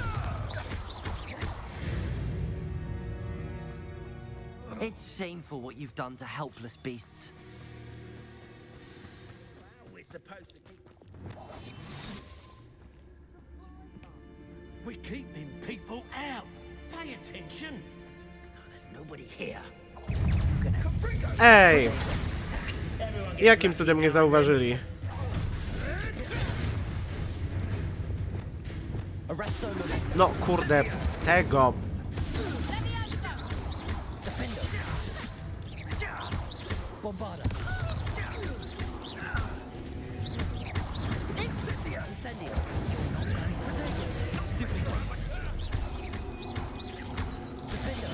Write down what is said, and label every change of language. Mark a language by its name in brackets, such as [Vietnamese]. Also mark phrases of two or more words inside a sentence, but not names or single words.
[English] It's shameful what you've done to helpless beasts. We're supposed to keep... We're keeping people out. Pay attention. No, there's nobody here. [Polish] Ej! Jakim cudem nie zauważyli? No kurde, tego. Bombarda! Incendio! Defender!